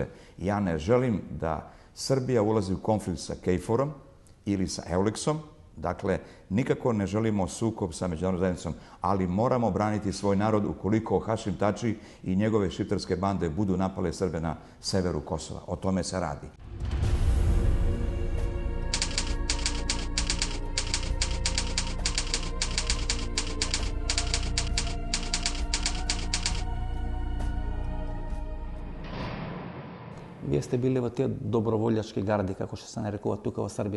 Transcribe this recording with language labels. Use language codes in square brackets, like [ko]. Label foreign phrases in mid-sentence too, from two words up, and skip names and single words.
[sr] Ja ne želim da Srbija ulazi u konflikt sa KFOR-om ili sa EULEX-om. Dakle, nikako ne želimo sukob sa međunarodnom zajednicom, ali moramo braniti svoj narod ukoliko Hašim Tači i njegove šiptarske bande budu napale Srbe na severu Kosova. O tome se radi. [mk] Вие сте били во тие доброволјачки гарди, како што се нарекуваат тука во Србија.